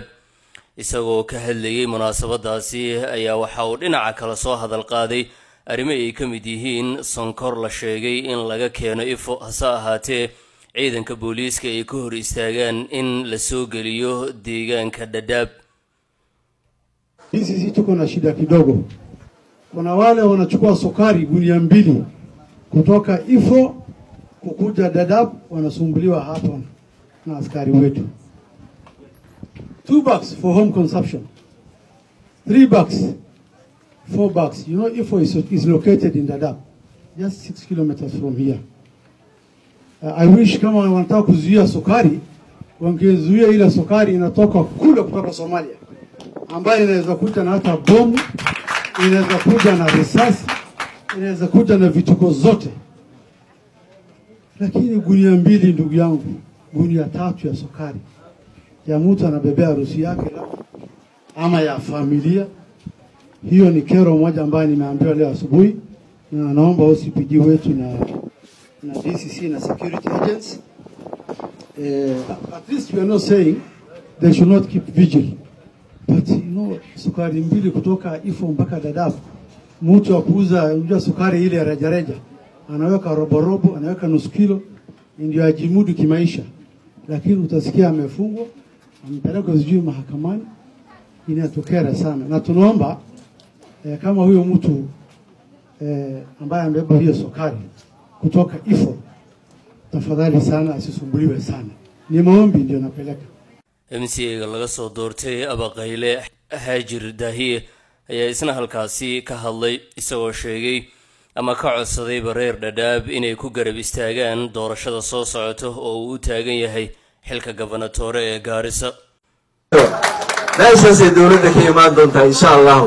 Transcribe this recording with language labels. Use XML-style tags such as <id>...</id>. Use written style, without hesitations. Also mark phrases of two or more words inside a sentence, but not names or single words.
<so>isagoo ka hadlayay munaasabadaasi ayaa waxa uu dhinaca kala soo hadal qaaday arrimo ay ka mid yihiin sonkor la sheegay in laga keeno Ifo hase ahaatee ciidanka booliiska ay ka hor istaagaan in la soo geliyo deegaanka Dadaab.</so> <sw>Sisi tuko na shida kidogo. Kuna wale wanachukua sukari gunia 2 kutoka Ifo kukuja Dadaab wanasumbuliwa hapa na askari wetu.</sw> <en>2 bags for home consumption, 3 bags, 4 bags. You know, Ifo is located in Dadaab, just 6 kilometers from here. I wish</en> <sw>kama wanataka kuzuia sukari, wangezuia ile sukari inatoka kule kutoka Somalia, ambayo inaweza kuja na hata bomu, inaweza kuja na risasi, inaweza kuja na vituko zote. Lakini gunia 2 ndugu yangu, gunia 3 ya sukari ya mtu anabebea harusi yake ama ya familia, hiyo ni kero moja ambayo nimeambiwa leo asubuhi, na naomba OCPD wetu na DCC na</sw> <en>security agents at least we are not saying they should not keep vigil, but you know,</en> <sw>sukari 2 kutoka Ifo mpaka Dadaab, mtu akuuza sukari ile ya rejareja anaweka robo, anaweka nusu kilo ndio ajimudu kimaisha, lakini utasikia amefungwa, ampeleka sijui mahakamani. Inatokera sana, na tunaomba kama huyo mtu ambaye amebeba hiyo sukari kutoka Ifo, tafadhali sana asisumbuliwe sana. ni maombi ndio napeleka.</sw> <so>MCA laga soo doortay Abaqayle Haajir Daahiye ayaa isna halkaasi ka hadlay isagoo sheegay ama ka codsaday bareer Dhadhaab inay ku garab istaagaan doorashada soo socota oo uu taagan yahay xilka gobernatore ee Gaarisa. meeshaas dawladda ka imaan doonta</so> <ar>إن شاء الله.</ar>